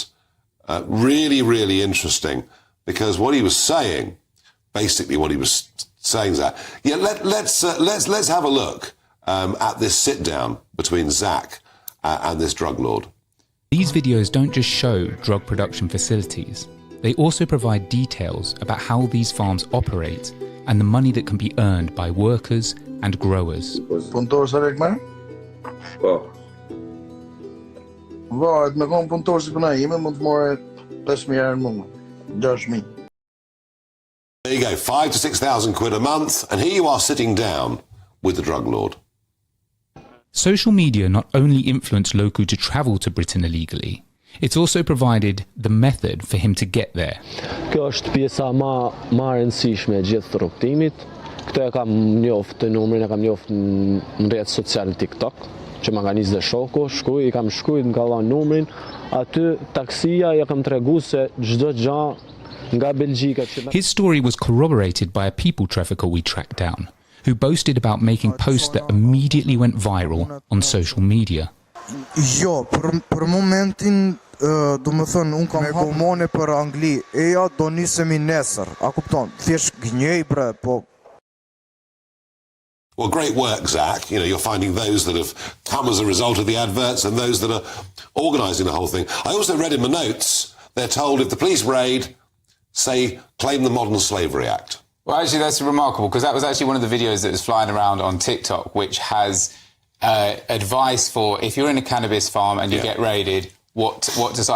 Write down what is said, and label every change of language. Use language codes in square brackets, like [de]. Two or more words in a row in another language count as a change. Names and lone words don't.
[en] Really, really interesting, because what he was saying, basically what he was saying is that, let's have a look at this sit down between Zach and this drug lord. These videos don't just show drug production facilities, they also provide details about how these farms operate and the money that can be earned by workers and growers. [sq] Punëtor sa lek merr? Po. Varet me kon punëtor si puna ime, mund të more 5.000 euro në muaj, 6.000. [en] There you go, 5,000 to 6,000 quid a month, and here you are sitting down with the drug lord. Social media not only influenced Loku to travel to Britain illegally, it's also provided the method for him to get there. [sq] Kjo është pjesa më e rëndësishme e gjithë rrugtimit. Këtë e kam njoftë, numrin e kam njoftë në rrjetet sociale TikTok, që më ka nisë dhe shoku, i kam shkruajt, më ka dhënë numrin, aty taksia ja kam treguar se çdo gjë nga Belgjika. [en] His story was corroborated by a people trafficker we tracked down, who boasted about making posts that immediately went viral on social media. [sq] Jo, për momentin, do më thënë, unë kam gomone për Angli, eja do nisemi nesër, a kupton, thjesht gënjej bre, po. [en] Well, great work, Zach. You know, you're finding those that have come as a result of the adverts and those that are organising the whole thing. I also read in my notes, they're told if the police raid, say, claim the Modern Slavery Act. Well, actually, that's remarkable, because that was actually one of the videos that was flying around on TikTok, which has advice for if you're in a cannabis farm and you get raided, what to say.